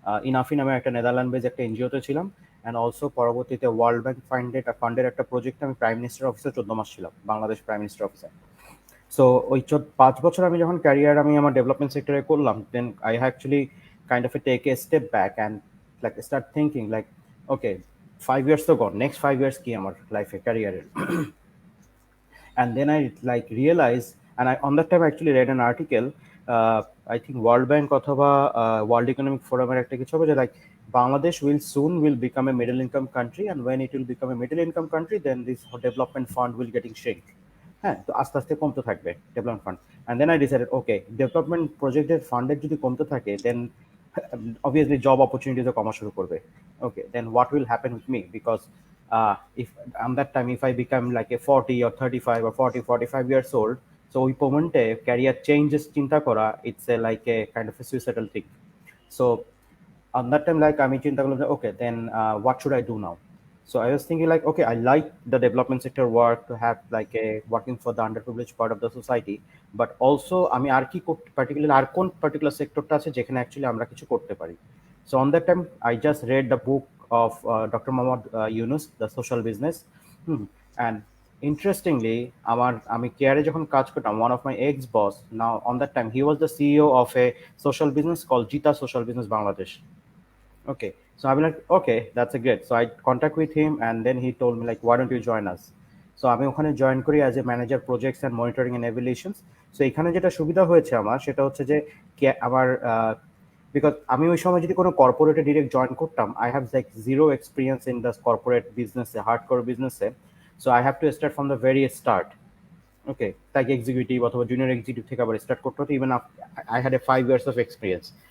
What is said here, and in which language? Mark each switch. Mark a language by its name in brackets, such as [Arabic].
[Bangla] ইনাফি নামে একটা Netherland base একটা এনজিওতে ছিলাম। [English] and also [Bangla] পরবর্তীতে ওয়ার্ল্ড ব্যাংক ফান্ডের একটা প্রজেক্টে আমি প্রাইম মিনিস্টার অফিসে 14 মাস ছিলাম, বাংলাদেশ প্রাইম মিনিস্টার অফিসে। [English] so [Bangla] ওই 5 বছর আমি যখন [English] career [Bangla] আমি আমার [English] development সেক্টরে করলাম, then I actually kind of take a step back and like start thinking like, okay, 5 years [Bangla] তো [English] gone, next 5 years [Bangla] কি আমার [English] লাইফে ক্যারিয়ারের। And then I like realized, and I on that time actually read an article, I think World Bank [Bangla] অথবা [English] World Economic Forum [Bangla] এর একটা কিছু হবে যে [English] like Bangladesh will soon will become a middle income country, and when it will become a middle income country then this development fund will getting shrink. [Bangla] হ্যাঁ, তো আস্তে আস্তে কমতে থাকবে [English] Development fund. And then I decided, okay, development প্রজেক্টের ফান্ডের [Bangla] যদি কমতে থাকে [English] then obviously job opportunities [Bangla] কমা শুরু করবে. [English] Okay, then what will happen with me? Because if on that time if I become like a 40 or 35 or 40 45 years old, so [Bangla] ওই মোমেন্টে career changes চিন্তা করা, [English] it's a like a kind of a suicidal thing. So on that time, like, I mean, [Bangla] chinta করলাম যে, [English] okay, then what should I do now? So I was thinking like, okay, I like the development sector work to have like a working for the underprivileged part of the society, but also [Bangla] আমি আর কি [English] particularly আর কোন particular sectorটা [Bangla] আছে যেখানে [English] actually [Bangla] আমরা কিছু করতে পারি. [English] So on that time, I just read the book of Dr. Mohammad Yunus, The Social Business. And interestingly, [Bangla] আমি কেয়ারে যখন কাজ করতাম, [English] one of my ex boss, now on that time he was the CEO of a social business called Jita Social Business Bangladesh. Okay, so I'm like, okay, that's a great. So I contact with him, and then he told me like, why don't you join us? So [Bangla] আমি ওখানে join করি [English] As a manager projects and monitoring and evaluations. [Bangla] So এখানে যেটা সুবিধা হয়েছে আমার সেটা হচ্ছে যে আমার বিকজ আমি ওই সময় যদি কোনো কর্পোরেটে ডিরেক্ট জয়েন করতাম, [English] I have like zero experience in the corporate বিজনেসে, hard core বিজনেসে. So I have to start from the very start. Okay, [Bangla] তাকে এক্সিকিউটিভ অথবা জুনিয়র এক্সিকিউটিভ থেকে আবার স্টার্ট করতে হতো, [English] Even I had a 5 years of experience.